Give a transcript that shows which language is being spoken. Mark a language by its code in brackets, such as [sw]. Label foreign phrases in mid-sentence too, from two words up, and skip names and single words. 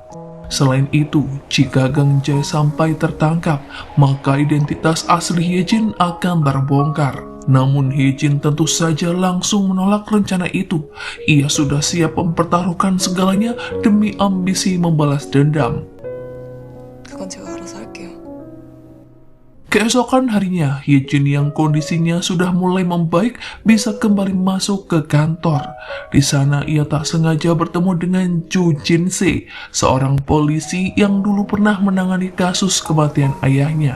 [id] Selain itu, jika Gang Jae sampai tertangkap, maka identitas asli Ye-jin akan terbongkar. Namun Ye-jin tentu saja langsung menolak rencana itu. Ia sudah siap mempertaruhkan segalanya demi ambisi membalas dendam. [ko] 그건 제가 알아서 할게요. [id] Keesokan harinya, Ye-jin yang kondisinya sudah mulai membaik bisa kembali masuk ke kantor. Di sana ia tak sengaja bertemu dengan Ju Jin-se, seorang polisi yang dulu pernah menangani kasus kematian ayahnya.